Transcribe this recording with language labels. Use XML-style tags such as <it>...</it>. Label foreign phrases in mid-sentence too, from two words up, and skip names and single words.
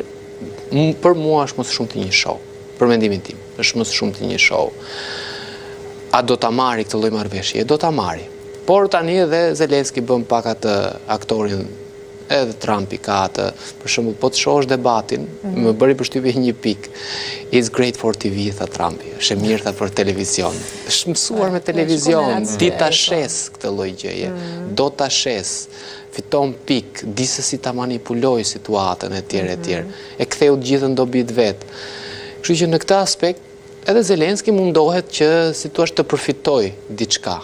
<sq>Për mua është më së shumti një show. Për mendimin tim, është më së shumti një show. A do ta marri këtë lloj marrëveshje? Do ta marri. Por tani edhe Zelenski bën pak atë aktorin edhe Trumpi ka atë, për shembull, po të shohësh debatin, më bëri përshtypje një pikë.</sq> <en>It's great for TV,</en> <sq>tha Trumpi. Është e mirë tha për televizion. Është mësuar me televizion, ti ta shes këtë lloj gjëje. Do ta shes. Fiton pikë, di se si ta manipuloj situatën e tjerë. E ktheu të gjithën dobit vet. Kështu që në këtë aspekt edhe Zelenski mundohet që si thua të përfitoj diçka.</sq>